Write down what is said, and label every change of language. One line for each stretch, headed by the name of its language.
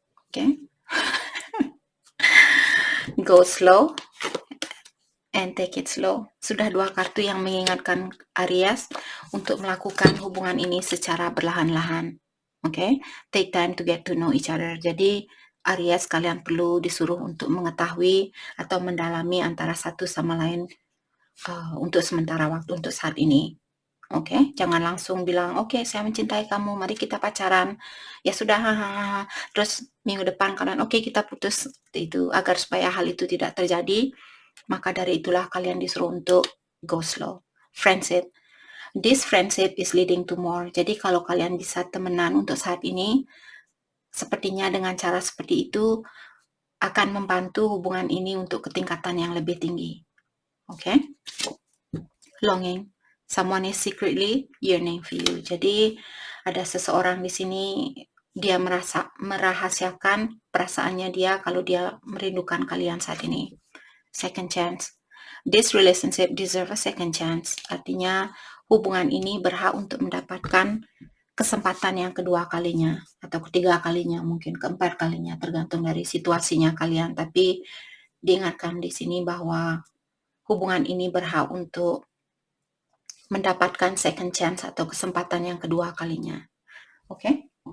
English: Oke. Go slow and take it slow.
Indonesian: Sudah dua kartu yang mengingatkan Aries untuk melakukan hubungan ini secara perlahan-lahan.
English: Oke, take time to get to know each other.
Indonesian: Jadi Aries, kalian perlu disuruh untuk mengetahui atau mendalami antara satu sama lain untuk sementara waktu, untuk saat ini. Oke, jangan langsung bilang, oke, saya mencintai kamu, mari kita pacaran. Ya sudah, terus minggu depan kalian, oke, kita putus. Itu agar supaya hal itu tidak terjadi, maka dari itulah kalian disuruh untuk
English: go slow. Friendship. This friendship is leading to more.
Indonesian: Jadi kalau kalian bisa temenan untuk saat ini, sepertinya dengan cara seperti itu akan membantu hubungan ini untuk ketingkatan yang lebih tinggi.
English: Oke? Longing. Someone is secretly yearning for you.
Indonesian: Jadi ada seseorang di sini, dia merahasiakan perasaannya dia kalau dia merindukan kalian saat ini.
English: Second chance. This relationship deserve a second chance.
Indonesian: Artinya hubungan ini berhak untuk mendapatkan kesempatan yang kedua kalinya atau ketiga kalinya, mungkin keempat kalinya, tergantung dari situasinya kalian. Tapi diingatkan di sini bahwa hubungan ini berhak untuk mendapatkan
English: second chance
Indonesian: atau kesempatan yang kedua kalinya. Oke?